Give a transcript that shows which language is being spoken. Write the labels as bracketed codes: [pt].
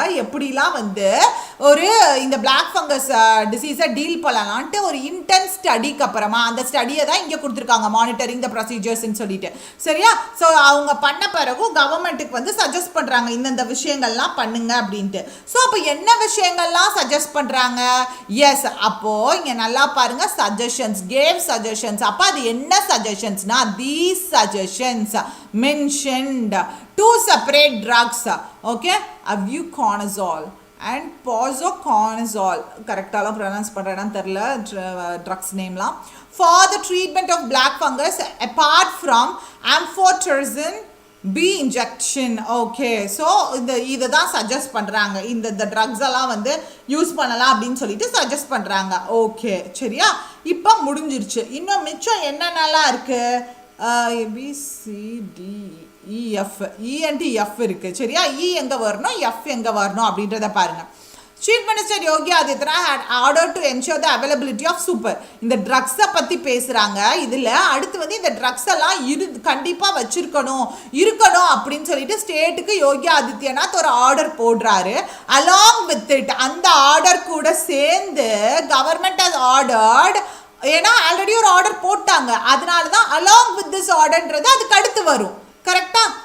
[ta] எப்படிலாம் வந்து ஒரு இந்த பிளாக் ஃபங்கஸ் டிசீஸை டீல் பண்ணலான்ட்டு ஒரு இன்டென்ஸ் ஸ்டடிக்கு அப்புறமா அந்த ஸ்டடியை தான் இங்கே கொடுத்துருக்காங்க, மானிட்டரிங் த ப்ரொசீஜர்ஸ்ன்னு சொல்லிட்டு. சரியா? ஸோ அவங்க பண்ண பிறகு கவர்மெண்ட்டுக்கு வந்து சஜஸ்ட் பண்ணுறாங்க இந்தந்த விஷயங்கள்லாம் பண்ணுங்க அப்படின்ட்டு. ஸோ அப்போ என்ன விஷயங்கள்லாம் சஜஸ்ட் பண்ணுறாங்க? எஸ், அப்போது இங்க நல்லா பாருங்க, சஜஷன்ஸ், கேவ் சஜஷன்ஸ். அப்ப அது என்ன சஜஷன்ஸ்னா, [en] these suggestions mentioned 2 separate drugs. Okay, avuconazole and posaconazole. [ta] கரெக்டாலாம் pronounce பண்றேன்னு தெரியல drugs நேம்லாம். [en] For the treatment of black fungus apart from amphotericin B injection. [ta] Okay, so இதை தான் சஜஸ்ட் பண்ணுறாங்க. இந்த ட்ரக்ஸ் எல்லாம் வந்து யூஸ் பண்ணலாம் அப்படின்னு சொல்லிட்டு சஜஸ்ட் பண்ணுறாங்க. ஓகே, சரியா? இப்போ முடிஞ்சிருச்சு. இன்னும் மிச்சம் என்னென்னலாம் இருக்குது? ABCDEF, ENTF இருக்குது. சரியா? இ எங்கே வரணும், எஃப் எங்கே வரணும் அப்படின்றத பாருங்கள். [en] Chief Minister Yogi Adityanath had ordered to ensure the availability of super. [ta] இந்த ட்ரக்ஸை பற்றி பேசுகிறாங்க. இதில் அடுத்து வந்து இந்த ட்ரக்ஸ் எல்லாம் கண்டிப்பாக வச்சிருக்கணும் அப்படின்னு சொல்லிட்டு ஸ்டேட்டுக்கு யோகி ஆதித்யநாத் ஒரு ஆர்டர் போடுறாரு. அலாங் வித் இட், அந்த ஆர்டர் கூட சேர்ந்து கவர்மெண்ட் ஹஸ் ஆர்டர்ட், ஏன்னா ஆல்ரெடி ஒரு ஆர்டர் போட்டாங்க, அதனால தான் அலாங் வித் திஸ் ஆர்டர்ன்றது அதுக்கு அடுத்து வரும். கரெக்டாக?